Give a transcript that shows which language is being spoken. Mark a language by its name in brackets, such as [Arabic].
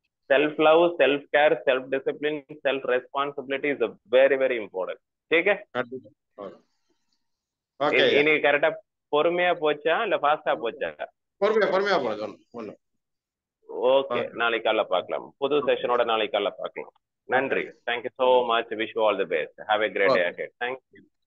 [English] Self love, self care, self discipline, self responsibility is very very important. [Hindi] ठीक है? [Tamil] இன்னைக்கு கரெக்டா பொறுமையா போச்சா இல்ல ஃபாஸ்டா போச்சா? பொறுமையா போகுது. ஓகே, நாளைக்கு காலைல பார்க்கலாம். புது செஷனோட நாளைக்கு காலைல பார்க்கலாம். நன்றி. [English] Thank you so much. Wish you all the best. Have a great day ahead. Thank you.